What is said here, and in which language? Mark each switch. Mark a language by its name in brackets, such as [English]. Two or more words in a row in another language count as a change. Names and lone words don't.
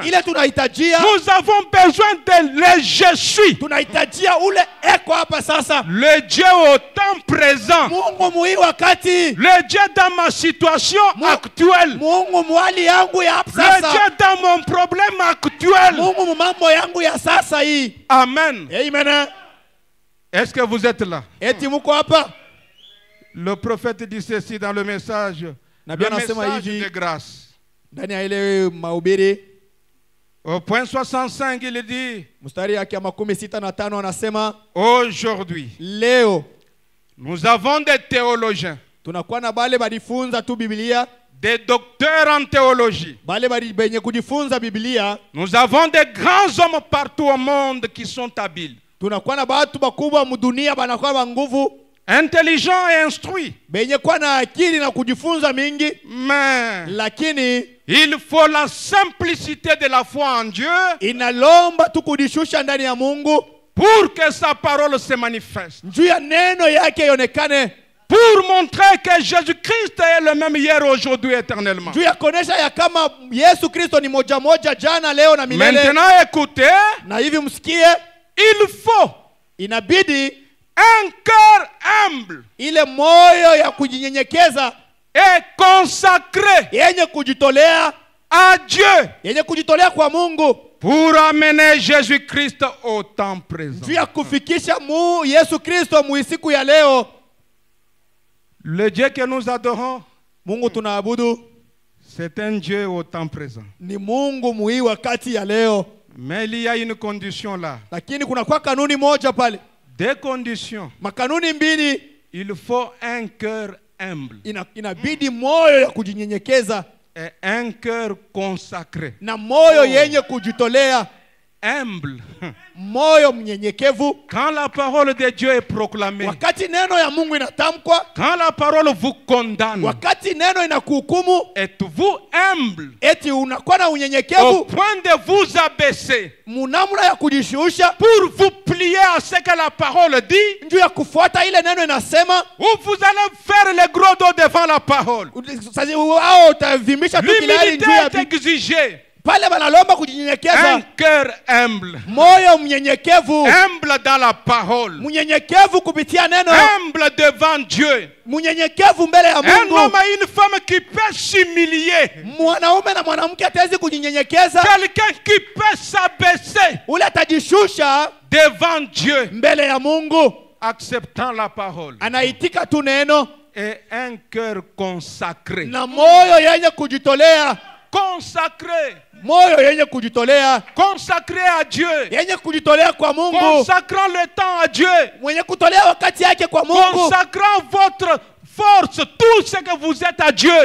[Swahili] ile tunahitajia, [French] nous avons besoin de le je suis. [Swahili] tunahitajia ule eko hapa sasa. [French] Le Dieu au temps présent. [Swahili] Mungu muhii wakati, [French] Le Dieu dans ma situation actuelle. [Swahili] Mungu mwali yangu ya hapa [French] Le [Swahili] sasa, [French] Dieu dans mon problème actuel. [Swahili] Mungu mu mambo yangu ya sasa hii. Amen. Amen. [French] Est-ce que vous êtes là? [Swahili] Eti muko hapa? [French] Le prophète dit ceci dans le message. [Swahili] Nabii [French] Le [Swahili] anasema [French] message [Swahili] hivi [French] de grâce. [Swahili] ndani ya ile mahubiri [French] Au point 65, il dit, [Swahili] mstari yake ya 65 anasema [French] aujourd'hui, [Swahili] leo [French] nous avons des théologiens, [Swahili] tunakuwa na bale balifunza tu Biblia, [French] des docteurs en théologie. [Swahili] bale benye kujifunza Biblia. [French] Nous avons des grands hommes partout au monde qui sont habiles, [Swahili] Tunakuwa na batu bakubwa mudunia banakuwa ba nguvu, [French] intelligents et instruits. [Swahili] benye kuwa na akili na kujifunza mingi, [French] Mais [Swahili] lakini [French] il faut la simplicité de la foi en Dieu [Swahili] inalomba tu kujishusha ndani ya Mungu [French] pour que sa parole se manifeste. [Swahili] juu ya neno yake ionekane, [French] Pour montrer que Jésus-Christ est le même hier, aujourd'hui, éternellement. [Swahili] juu ya kuonesha ya kama Yesu Kristo ni moja moja jana leo na milele. [French] Maintenant, écoutez, [Swahili] Na hivi msikie, [French] il faut [Swahili] inabidi [French] un cœur humble [Swahili] ile moyo ya kujinyenyekeza [French] et consacré [Swahili] yenye kujitolea, [French] à Dieu [Swahili] yenye kujitolea kwa Mungu [French] pour amener Jésus-Christ au temps présent. [Swahili] juu ya kufikisha Yesu Kristo muisiku ya leo. [French] Le Dieu que nous adorons, [Swahili] Mungu tunaabudu [French] c'est un Dieu au temps présent. [Swahili] ni Mungu muhii wakati ya leo, [French] Mais il y a une condition là. [Swahili] lakini kuna kwa kanuni moja pale, [French] Des conditions. [Swahili] makanuni mbili. [French] Il faut un cœur humble [Swahili] Inabidi moyo ya kujinyenyekeza [French] et un cœur consacré. [Swahili] na moyo yenye kujitolea, [French] Humble. [Swahili] moyo mnyenyekevu. [French] Quand la parole de Dieu est proclamée, [Swahili] Wakati neno ya Mungu inatamkwa, [French] quand la parole vous condamne, [Swahili] wakati neno inakuhukumu, [French] êtes-vous humble [Swahili] eti unakuwa na [French] au [Swahili] unyenyekevu [French] point de vous abaisser [Swahili] munamna ya kujishusha [French] pour vous plier à ce que la parole dit, [Swahili] juu ya kufuata ile neno inasema, [French] ou vous allez faire le gros dos devant la parole? [Swahili] sasa wao utavimbisha tu kilali [French] L'humilité [Swahili] juu ya [French] est exigée. [Swahili] pale wanalomba [French] Un [Swahili] kujinyenyekeza, [French] cœur humble. [Swahili] moyo mnyenyekevu, [French] Humble dans la parole. [Swahili] mnyenyekevu kupitia neno, [French] Humble devant Dieu. [Swahili] mnyenyekevu mbele ya [French] Un homme [Swahili] Mungu. [French] et une femme qui peut s'humilier. [Swahili] Mwanaume na mwanamke atawezi kujinyenyekeza, [French] Quelqu'un qui peut s'abaisser [Swahili] ule atajishusha [French] devant Dieu, [Swahili] mbele ya Mungu, [French] acceptant la parole. [Swahili] anaitika tu neno [French] Et un cœur consacré. [Swahili] na moyo yenye kujitolea, [French] Consacré. [Swahili] moyo yenye kujitolea, [French] Consacré à Dieu. [Swahili] yenye kujitolea kwa Mungu, [French] Consacrant le temps à Dieu. [Swahili] mwenye kutolea wakati yake kwa Mungu, [French] Consacrant votre force, tout ce que vous êtes à Dieu.